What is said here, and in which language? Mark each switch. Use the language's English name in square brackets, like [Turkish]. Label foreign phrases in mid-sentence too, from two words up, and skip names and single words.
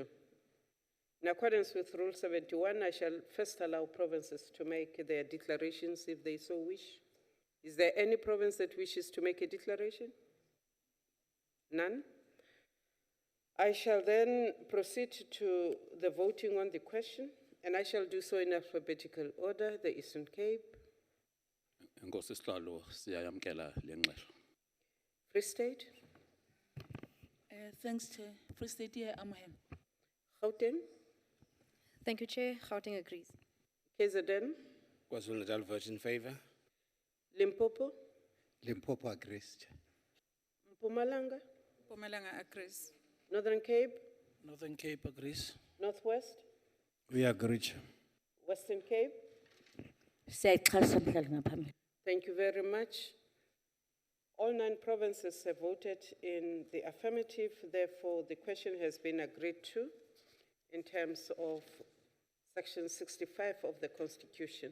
[English] In accordance with Rule 71, I shall first allow provinces to make their declarations if they so wish. Is there any province that wishes to make a declaration? None? I shall then proceed to the voting on the question, and I shall do so in alphabetical order. The Eastern Cape. [Xhosa] Nkosi Sihlalo, siyayamkela le ngxelo. [English] Free State. Thanks, Chair. Free State, amohela. Gauteng. Thank you, Chair. Gauteng agrees. KZN. KwaZulu-Natal votes in favor. Limpopo. Limpopo agrees. Mpumalanga. Mpumalanga agrees. Northern Cape. Northern Cape agrees. Northwest. We agree, Chair. Western Cape. Thank you very much. All 9 provinces have voted in the affirmative. Therefore, the question has been agreed to in terms of Section 65 of the Constitution.